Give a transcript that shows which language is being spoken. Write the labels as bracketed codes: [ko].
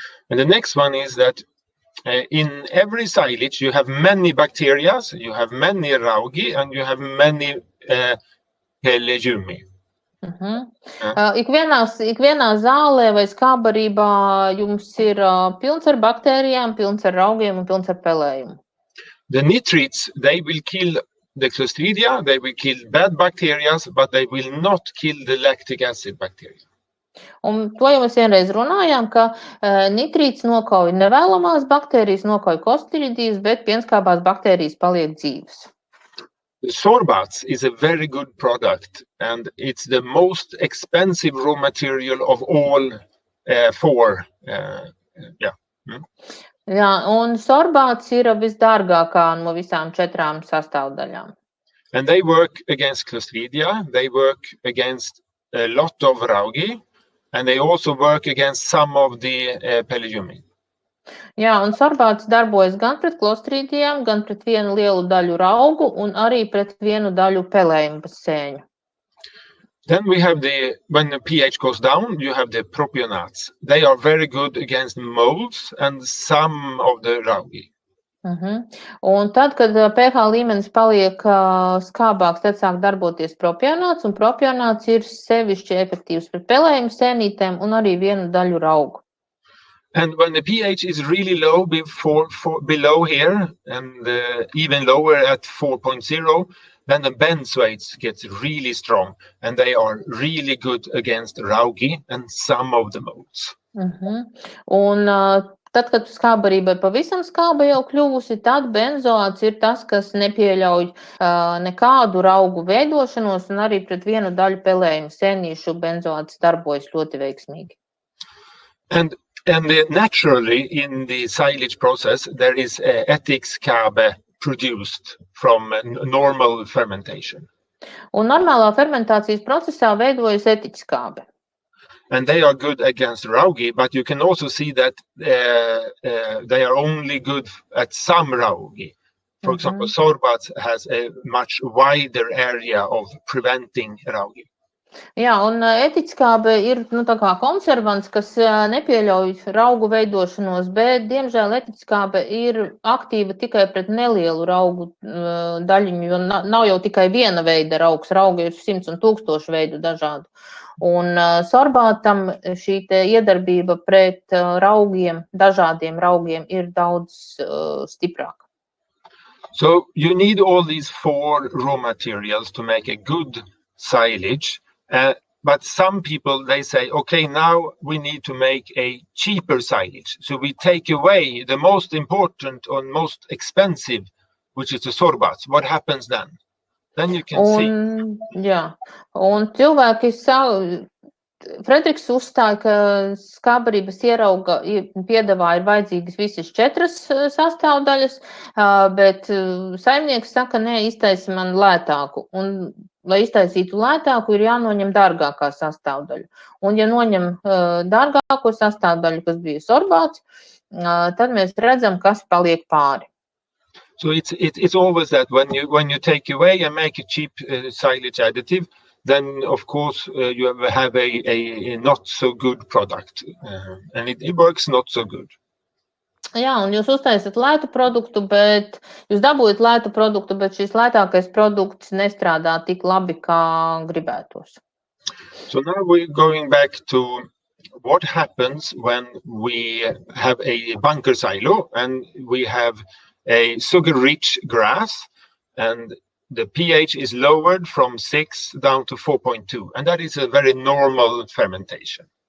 [en] And the next one is that in every silage you have many bacteria, you have many raugi, and you have many legumi. [lv] Ikvienā zālē vai skābarībā jums ir pilns ar baktērijām, pilns ar raugiem un pilns ar pelējumu. [en] The nitrates, they will kill the Clostridia, they will kill bad bacteria, but they will not kill the lactic acid bacteria. [lv] Un to jau mēs vienreiz runājām, ka nitrīts nokauj nevēlamās baktērijas, nokauj Clostridijas, bet pienskābās baktērijas paliek dzīves. [en] The sorbats is a very good product, and it's the most expensive raw material of all 4. [lv] Jā, un sorbāts ir visdārgākā no visām 4 sastāvdaļām. [en] And they work against Clostridia, they work against a lot of raugi, and they also work against some of the Pellegumi. [lv] Jā, un sorbāts darbojas gan pret Clostridijām, gan pret vienu lielu daļu raugu un arī pret vienu daļu pelējumu sēņu. [en] Then we have when the pH goes down, you have the propionates. They are very good against molds and some of the raugi. [lv] Un tad, kad pH līmenis paliek skābāks, tad sāk darboties propionāts, un propionāts ir sevišķi efektīvs pret pelējumu sēnītēm un arī vienu daļu raugu. [en] And when the pH is really low, below here, and even lower at 4.0, then the benzoates gets really strong, and they are really good against raugi and some of the molds. [lv] Un tad, kad skābarība ir pavisam skāba jau kļuvusi, tad benzoāts ir tas, kas nepieļauj nekādu raugu veidošanos, un arī pret vienu daļu pelējumu sēnīšu benzoāts darbojas ļoti veiksmīgi. [en] And naturally, in the silage process, there is etiskābe produced from normal fermentation. [lv] Un normālā fermentācijas procesā veidojas etiskābe. [en] And they are good against raugi, but you can also see that they are only good at some raugi. For example, sorbats has a much wider area of preventing raugi. [lv] Jā, un etiskābe ir tā kā konservants, kas nepieļauj raugu veidošanos, bet, diemžēl, etiskābe ir aktīva tikai pret nelielu raugu daļiņu, jo nav jau tikai viena veida raugs, raugi ir 100 un 1000 veidu dažādu. Un sorbātam šī te iedarbība pret raugiem, dažādiem raugiem ir daudz stiprāka. [en] So you need all these 4 raw materials to make a good silage. But some people, they say, okay, now we need to make a cheaper silage. So we take away the most important or most expensive, which is the sorbats. What happens then? Then you can see. [lv] Jā, un cilvēki Frederiks uzstāja, ka skābarības ierauga piedevā ir vajadzīgas visas 4 sastāvdaļas, bet saimnieks saka, nē, iztaisi man lētāku. Un, lai iztaisītu lētāku, ir jānoņem dārgākā sastāvdaļa. Un, ja noņem dārgāko sastāvdaļu, kas bija sorbāts, tad mēs redzam, kas paliek pāri. [en] So it's always that when you take away and make a cheap silage additive, then of course you have a not so good product, and it works not so good. [lv] Jā, un jūs uztaisat lētu produktu, bet jūs dabūjat lētu produktu, bet šis lētākais produkts nestrādā tik labi, kā gribētos. [en] So now we're going back to what happens when we have a bunker silo and we have a sugar-rich grass, and the pH is lowered from 6 down to 4.2, and that is a very normal fermentation.